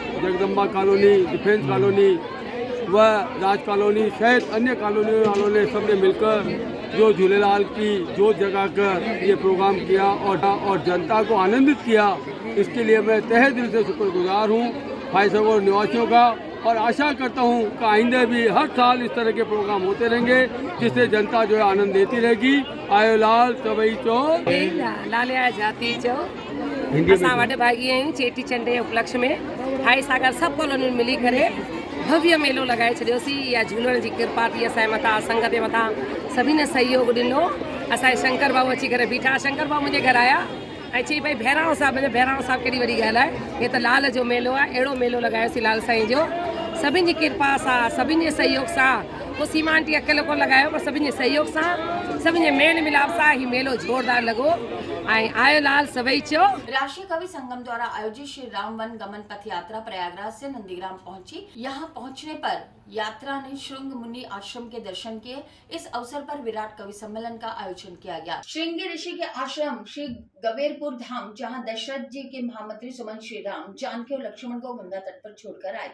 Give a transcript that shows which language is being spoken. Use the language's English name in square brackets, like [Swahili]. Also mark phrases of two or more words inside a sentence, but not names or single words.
[Hindi] जगदम्बा कॉलोनी, डिफेंस कॉलोनी व राज कॉलोनी सहित अन्य कॉलोनियों वालों ने सबने मिलकर जो झूलेलाल की जोत जगाकर ये प्रोग्राम किया और जनता को आनंदित किया। इसके लिए मैं तहे दिल से शुक्रगुजार हूँ फायसागर निवासियों का, और आशा करता हूँ कि आइंदे भी हर साल इस तरह के प्रोग्राम होते रहेंगे, जिससे जनता जो है आनंद लेती रहेगी। [Sindhi] आयो लाल सभई चो लाल जाती चो असां वॾ भागी आहियूं। चेटीचंड जे उपलक्ष्य में फायसागर सभु कॉलोनियुनि मिली करे भव्य मेलो लगाए छॾियोसीं। इहा झूलण जी कृपा थी असांजे मथां, संगत जे मथां, सभी ने सहयोग ॾिनो। असांजे शंकर बाबू अची करे बीठा। शंकर बाबू मुंहिंजे घर आया ऐं चई भई बहिराणो साहिबु, मुंहिंजो बहिराणो साहिबु केॾी वॾी ॻाल्हि आहे, हे त लाल जो मेलो आहे, अहिड़ो मेलो लॻायोसीं लाल साईं जो। सभिनि जी कृपा सां, सभिनि जे सहयोग सां, को सीमा आंटी अकेलो कोन लॻायो, पर सभिनि जे सहयोग सां, सभिनि जे मेल मिलाप सां ही मेलो ज़ोरदार लॻो ऐं आयो लाल सभई चयो। [Hindi] राष्ट्रीय कवि संगम द्वारा आयोजित श्री राम वन गमन पथ यात्रा प्रयागराज से नंदीग्राम पहुंची। यहां पहुंचने पर यात्रा ने श्रृंग मुनि आश्रम के दर्शन किए। इस अवसर पर विराट कवि सम्मेलन का आयोजन किया गया। श्रृंगी ऋषि के आश्रम श्री गवेरपुर धाम, जहां दशरथ जी के महामंत्री सुमंत श्री राम, जानकी और लक्ष्मण को गंगा तट पर छोड़कर आए।